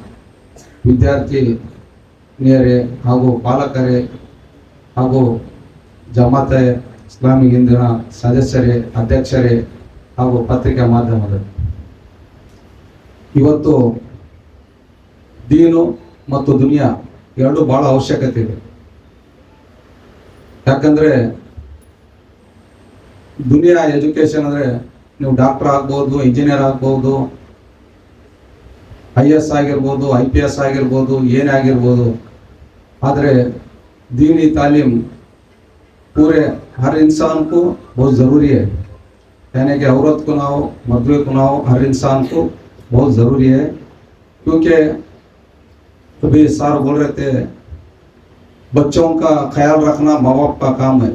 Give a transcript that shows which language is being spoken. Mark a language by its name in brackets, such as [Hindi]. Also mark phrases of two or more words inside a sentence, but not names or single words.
[Kannada] ವಿದ್ಯಾರ್ಥಿನಿಯರೇ ಹಾಗೂ ಪಾಲಕರೇ ಹಾಗೂ ಜಮಾತೆ ಇಸ್ಲಾಮಿ ಹಿಂದಿನ ಸದಸ್ಯರೇ, ಅಧ್ಯಕ್ಷರೇ ಹಾಗೂ ಪತ್ರಿಕಾ ಮಾಧ್ಯಮದ, ಇವತ್ತು ದೀನು ಮತ್ತು ದುನಿಯಾ ಎರಡು ಭಾಳ ಅವಶ್ಯಕತೆ ಇದೆ. ಯಾಕಂದರೆ ದುನಿಯಾ ಎಜುಕೇಷನ್ ಅಂದರೆ ನೀವು ಡಾಕ್ಟರ್ ಆಗ್ಬೋದು, ಇಂಜಿನಿಯರ್ ಆಗ್ಬೋದು, IAS ಆಗಿರ್ಬೋದು, IPS ಆಗಿರ್ಬೋದು, ಏನೇ ಆಗಿರ್ಬೋದು. [Hindi] ಆದರೆ दीनी तालीम पूरे हर इंसान को बहुत ज़रूरी है, यानी कि औरत को ना हो, मर्द को ना हो, हर इंसान को बहुत ज़रूरी है. क्योंकि अभी सर बोल रहे थे, बच्चों का ख्याल रखना माँ बाप का काम है.